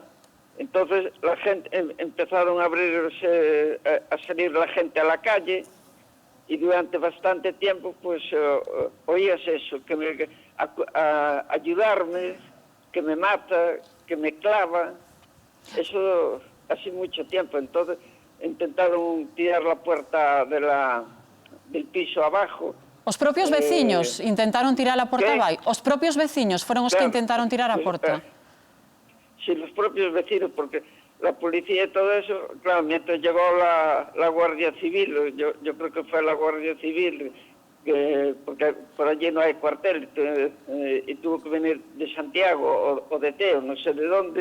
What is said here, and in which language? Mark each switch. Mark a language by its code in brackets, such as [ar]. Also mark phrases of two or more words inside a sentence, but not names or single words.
[es] Entonces la gente empezaron a abrirse, a salir la gente a la calle y durante bastante tiempo pues oías eso, ayudarme, que me mata, que me clava, eso hace mucho tiempo. Entonces intentaron tirar la puerta del piso abajo. [gl] Os propios veciños intentaron tirar a porta abaixo? Os propios veciños foron os que intentaron tirar a porta? [es] Sí, los propios vecinos, porque la policía y todo eso, claro, mientras llegó la Guardia Civil, yo creo que fue la Guardia Civil, porque por allí no hay cuartel, y tuvo que venir de Santiago o de Teo, no sé de dónde,